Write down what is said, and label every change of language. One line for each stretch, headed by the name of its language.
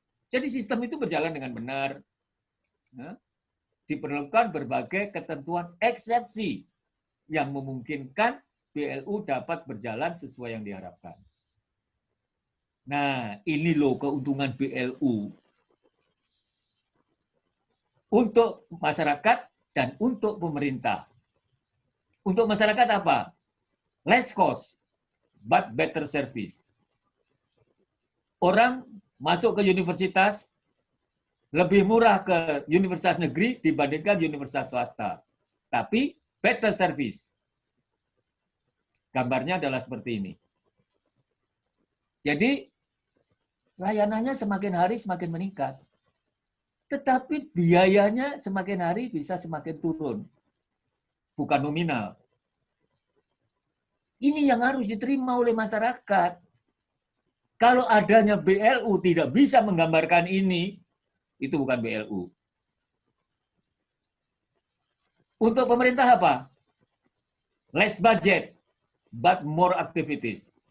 Indonesian: Jadi sistem itu berjalan dengan benar. Diperlukan berbagai ketentuan eksepsi yang memungkinkan BLU dapat berjalan sesuai yang diharapkan. Nah, ini loh keuntungan BLU. Untuk masyarakat dan untuk pemerintah. Untuk masyarakat apa?
English: Less cost, but better service.
Indonesian: Orang masuk ke universitas lebih murah ke universitas negeri dibandingkan universitas swasta. Tapi
English: better service.
Indonesian: Gambarnya adalah seperti ini. Jadi, layanannya semakin hari semakin meningkat. Tetapi biayanya semakin hari bisa semakin turun. Bukan nominal. Ini yang harus diterima oleh masyarakat. Kalau adanya BLU tidak bisa menggambarkan ini, itu bukan BLU. Untuk pemerintah apa?
English: Less budget, but more activities.